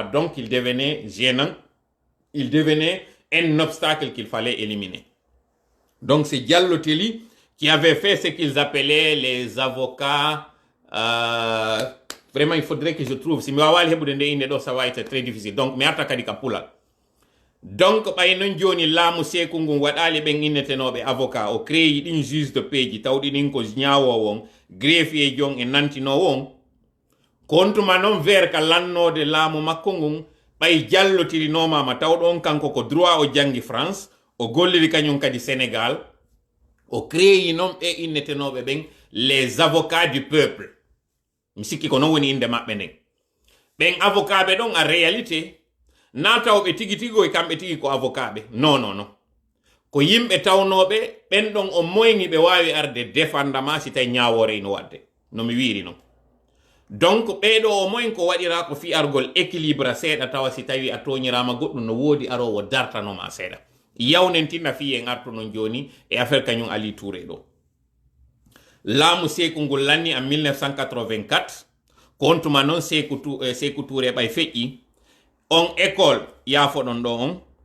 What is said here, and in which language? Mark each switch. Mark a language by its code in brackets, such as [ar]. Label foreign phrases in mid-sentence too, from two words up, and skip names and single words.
[fr] Donc il devenait gênant, il devenait un obstacle qu'il fallait éliminer. Donc c'est Diallo Telli qui avait fait ce qu'ils appelaient les avocats. Vraiment, il faudrait que je trouve. Si ça va être très difficile. Donc, mais donc [ff] ɓay non joni laamu Sékou ngun waɗali ɓen innetenoɓe avocat o créé ɗin juge de peeji tawɗi ɗin ko ñawowo on greffier jon e nantinowo on kontuma noon vers ka lannode laamu makko ngun ɓay jallotirinoma tawɗo on kanko ko droit o jangi France o golliri kañum kadi Sénégal o créé noon ɓe innetenoɓe ɓen [fr] les avocats du peuple [ff] mi sikki ko noon woni inde maɓɓe nden ɓen avocat ɓe ɗon [fr] en réalité [ff] na tawɓe tigi tigo e kamɓe tigi ko avocat ɓe non ko yimɓe tawnoɓe ɓen ɗon o moyni ɓe wawi arde défendama si tawi ñawore ino wadde no mi wiri noon donc ɓeɗo o moyen ko waɗira ko fiyargol équilibre seeɗa tawa si tawi a toñirama goɗɗum no woodi arowo dartanoma seeɗa yawnentinna fi en artu non joni e affaire kañum Ali Touré ɗo laamu Sékou ngol lanni en 1984 kontuma noon Sékou Touré ɓay feƴƴi on école yafoɗon ɗo on